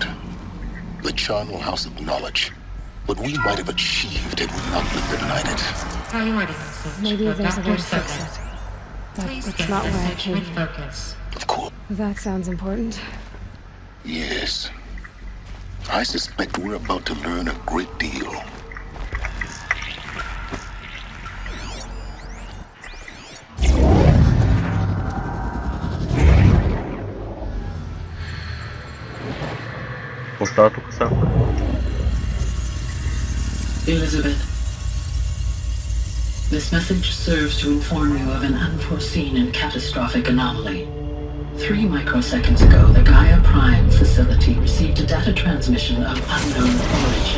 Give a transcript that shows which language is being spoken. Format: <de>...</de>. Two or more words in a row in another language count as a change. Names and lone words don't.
<en>The charnel house of knowledge. What we might have achieved had we not been denied it. Priority message. Maybe for there's a Dr. way to fix Sobek. it. But Please it's get not why I message came with here. focus. Of course. That sounds important. Yes. I suspect we're about to learn a great deal.</en> <bg>Какво става тук са?</bg> <en>Elizabeth, this message serves to inform you of an unforeseen and catastrophic anomaly. 3 microseconds ago, the Gaia Prime facility received a data transmission of unknown origin.</en>